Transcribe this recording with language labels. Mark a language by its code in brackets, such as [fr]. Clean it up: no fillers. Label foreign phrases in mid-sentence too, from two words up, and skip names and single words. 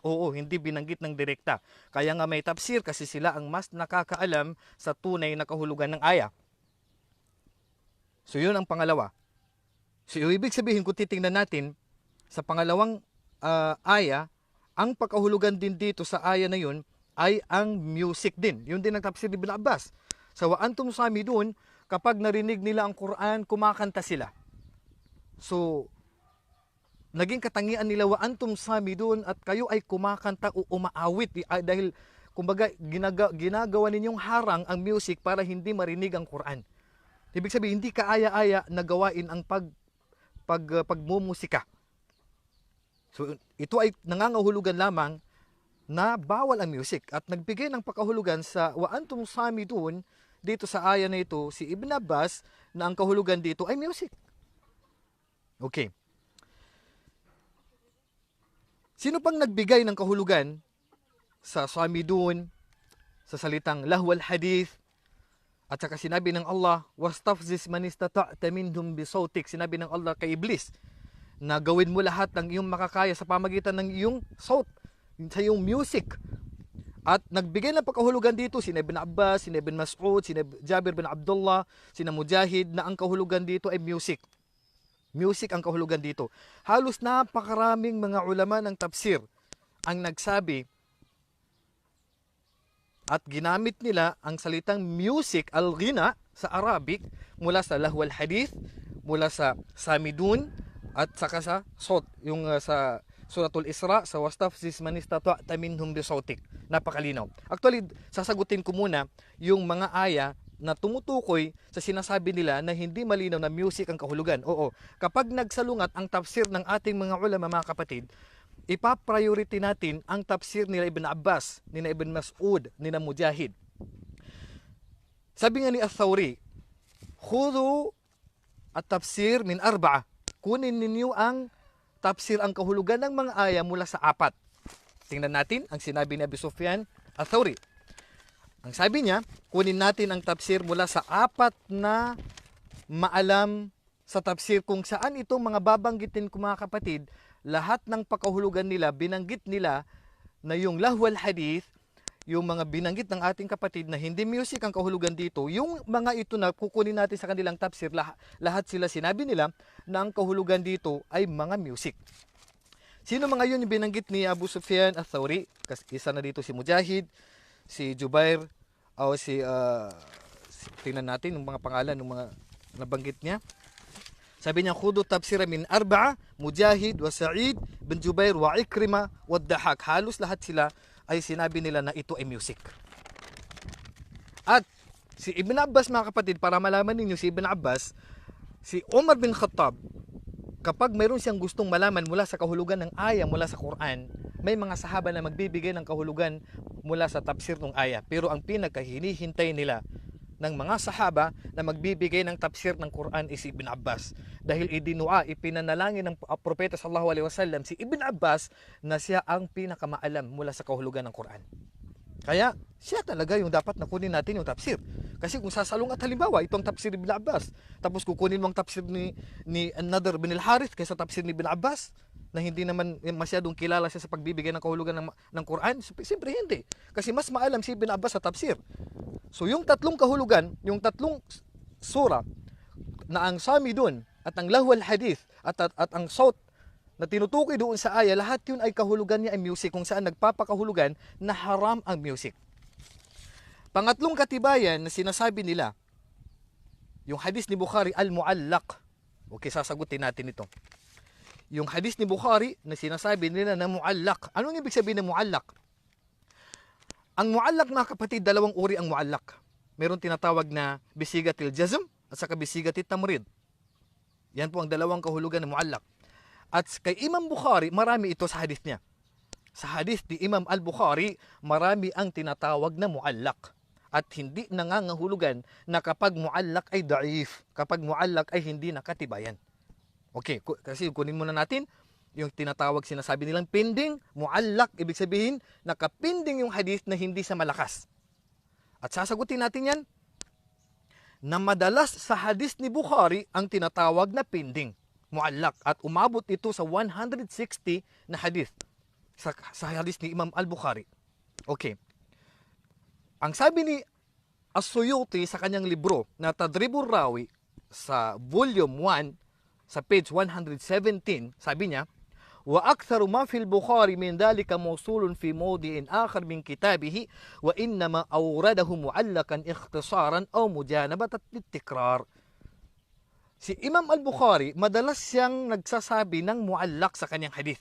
[tl] Oo, hindi binanggit ng direkta. Kaya nga may tafsir kasi sila ang mas nakakaalam sa tunay na kahulugan ng aya. So yun ang pangalawa. So ibig sabihin kung titingnan natin sa pangalawang aya, ang pagkahulugan din dito sa aya na yun ay ang music din. Yun din ang tafsir ni Ibn Abbas. Sa [ar] وأنتم سامدون, [tl] kapag narinig nila ang Quran, kumakanta sila. So naging katangian nila [ar] وأنتم سامدون [tl] at kayo ay kumakanta o umaawit dahil kumbaga ginagawa ninyong harang ang music para hindi marinig ang Quran. Ibig sabihin hindi kaaya-aya na gawain ang pagmumusika. So ito ay nangangahulugan lamang na bawal ang music at nagbigay ng pakahulugan sa [ar] وأنتم سامدون [tl] dito sa aya na ito si Ibn Abbas na ang kahulugan dito ay music. Okay. Sino pang nagbigay ng kahulugan sa samidun, sa salitang [ar] لهو الحديث, [tl] at saka sinabi ng Allah, [ar] واستفزز من استطعت منهم بصوتك, [tl] sinabi ng Allah kay Iblis, na gawin mo lahat ng iyong makakaya sa pamagitan ng iyong saut, sa iyong music. At nagbigay ng pagkahulugan dito, sina Ibn Abbas, sina Ibn Mas'ud, sina Jabir bin Abdullah, sina Mujahid, na ang kahulugan dito ay music. Music ang kahulugan dito. Halos napakaraming mga ulama ng tafsir ang nagsabi at ginamit nila ang salitang music, al-ghina, sa Arabic mula sa [ar] لهو الحديث, [tl] mula sa samidun, at saka sa sawt, yung sa Suratul Isra, sa [ar] واستفزز من استطعت منهم بصوتك. [tl] Napakalinaw. Actually, sasagutin ko muna yung mga aya na tumutukoy sa sinasabi nila na hindi malinaw na music ang kahulugan. Oo, kapag nagsalungat ang tafsir ng ating mga ulama, mga kapatid, ipa-priority natin ang tafsir nila Ibn Abbas, nila Ibn Mas'ud, nila Mujahid. Sabi nga ni Ath-Thawri, [ar] خذوا التفسير من أربعة. [tl] Kunin ninyo ang tafsir, ang kahulugan ng mga aya mula sa 4. Tingnan natin ang sinabi ni Abi Sufyan Ath-Thawri. Ang sabi niya, kunin natin ang tafsir mula sa 4 na maalam sa tafsir kung saan itong mga babanggitin ko, mga kapatid, lahat ng pakahulugan nila, binanggit nila na yung [ar] لهو الحديث, [tl] yung mga binanggit ng ating kapatid na hindi music ang kahulugan dito, yung mga ito na kukunin natin sa kanilang tafsir, lahat sila sinabi nila na ang kahulugan dito ay mga music. Sino mga yun yung binanggit ni Abu Sufyan Ath-Thawri? Isa na dito si Mujahid, si Jubair, o tingnan natin yung mga pangalan ng mga nabanggit niya. Sabi niya, [ar] خذوا التفسير من أربعة مجاهد وسعيد بن جبير وعكرمة والضحاك. [tl] Halos lahat sila ay sinabi nila na ito ay music. At si Ibn Abbas, mga kapatid, para malaman ninyo si Ibn Abbas, si Umar bin Khattab, kapag mayroon siyang gustong malaman mula sa kahulugan ng aya mula sa Quran, may mga sahaba na magbibigay ng kahulugan mula sa tafsir ng aya. Pero ang pinakahinihintay nila ng mga sahaba na magbibigay ng tafsir ng Quran is Ibn Abbas. Dahil ipinanalangin ng propeta [ar] صلى الله عليه وسلم [tl] si Ibn Abbas na siya ang pinakamaalam mula sa kahulugan ng Quran. Kaya siya talaga yung dapat na kunin natin yung tafsir. Kasi kung sasalungat halimbawa, itong tafsir ni Ibn Abbas, tapos kukunin mo ang tafsir ni An-Nadr bin al-Harith kaysa tafsir ni Ibn Abbas, na hindi naman masyadong kilala siya sa pagbibigay ng kahulugan ng Quran, siyempre hindi. Kasi mas maalam si Ibn Abbas sa tafsir. So yung tatlong kahulugan, yung tatlong sura na ang samidun at ang [ar] لهو الحديث [tl] at ang sawt na tinutukoy doon sa aya, lahat yun ay kahulugan niya ay music, kung saan nagpapakahulugan na haram ang music. Pangatlong katibayan na sinasabi nila, yung hadis ni Bukhari al-muallaq. Okay, sasagutin natin ito. Yung hadis ni Bukhari na sinasabi nila na muallaq. Anong ibig sabihin ng muallaq? Ang muallaq, mga kapatid, dalawang uri ang muallaq. Meron tinatawag na [ar] بصيغة الجزم [tl] at saka [ar] بصيغة التمريض. [tl] Yan po ang dalawang kahulugan ng muallaq. At kay Imam Bukhari, marami ito sa hadith niya. Sa hadith ni Imam al-Bukhari, marami ang tinatawag na muallaq. At hindi nangangahulugan na kapag muallaq ay da'if, kapag muallaq ay hindi nakatibayan. Okay, kasi kunin muna natin yung tinatawag, sinasabi nilang pending, muallaq, ibig sabihin, nakapending yung hadith na hindi sa malakas. At sasagutin natin yan, na madalas sa hadith ni Bukhari ang tinatawag na pending, muallaq, at umabot ito sa 160 na hadith sa hadith ni Imam al-Bukhari. Okay. Ang sabi ni As-Suyuti sa kanyang libro na Tadribur Rawi sa volume 1 sa page 117, sabi niya, [ar] وأكثر ما في البخاري من ذلك موصول في موضع آخر من كتابه وإنما أورده معلقا اختصارا أو مجانبة للتكرار. [tl] Si Imam al-Bukhari, madalas siyang nagsasabi ng muallaq sa kanyang hadith.